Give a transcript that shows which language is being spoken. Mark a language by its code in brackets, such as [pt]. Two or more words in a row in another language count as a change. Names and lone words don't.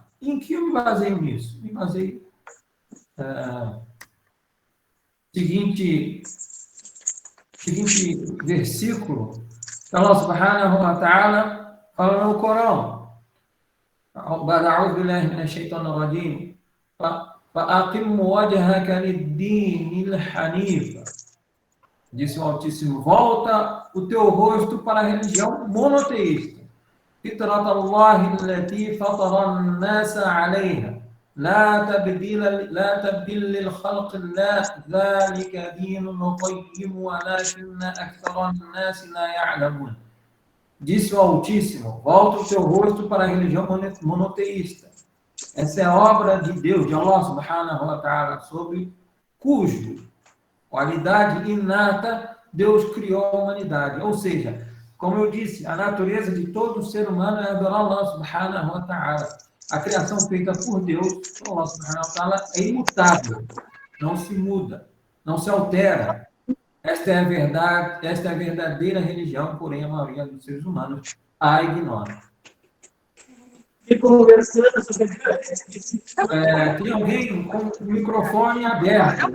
[pt] E em que eu me baseio nisso? Me baseio seguinte versículo. [ar] الله سبحانه وتعالى [pt] fala no Corão. [ar] أعوذ بالله من الشيطان الرجيم. فأقم وجهك للدين الحنيف. [pt] Disse o Altíssimo, volta o teu rosto para a religião monoteísta. [ar] فطرت الله التي فطر الناس عليها. لا تبديل للخلق الله ذلك دين قيم ولكن أكثر الناس لا يعلمون. [pt] Disse o Altíssimo, volta o teu rosto para a religião monoteísta. Essa é obra de Deus, de [ar] الله سبحانه وتعالى, [pt] sobre cujo qualidade inata Deus criou a humanidade. Ou seja, como eu disse, a natureza de todo ser humano é adorar [ar] الله سبحانه وتعالى. [pt] A criação feita por Deus, [ar] الله سبحانه وتعالى, [pt] é imutável, não se muda, não se altera. Esta é a verdade, esta é a verdadeira religião, porém a maioria dos seres humanos a ignora. Tem alguém com o microfone aberto?